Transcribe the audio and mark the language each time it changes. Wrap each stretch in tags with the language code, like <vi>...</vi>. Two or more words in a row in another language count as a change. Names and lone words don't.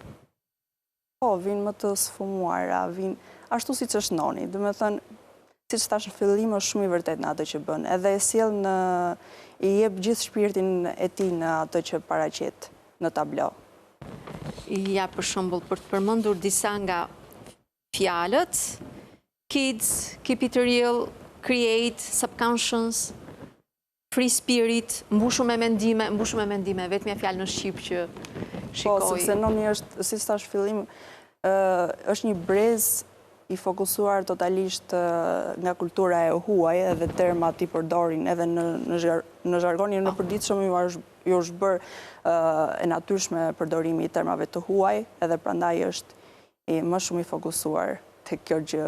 <sq>Po, vinë më të sfumuara, vinë ashtu siç është Noni, domethënë siç thash në fillim është shumë i vërtet në ato që bën, edhe e sjell i jep gjithë shpirtin e tij në ato që paraqet në tablo. Ja, për shembull, për të përmendur disa nga fjalët,</sq> <en>kids, keep it real, create, subconscious, free spirit,</en> <sq>mbushur me mendime, vetëm fjalë në shqip që shikoj. Po, sepse Noni është, si thash fillim, është një brez i fokusuar totalisht nga kultura e huaj, edhe termat i përdorin edhe në zhargonin në përditshëm ju është bërë e natyrshme përdorimi i termave të huaj, edhe prandaj është më shumë i fokusuar te kjo gjë.</sq>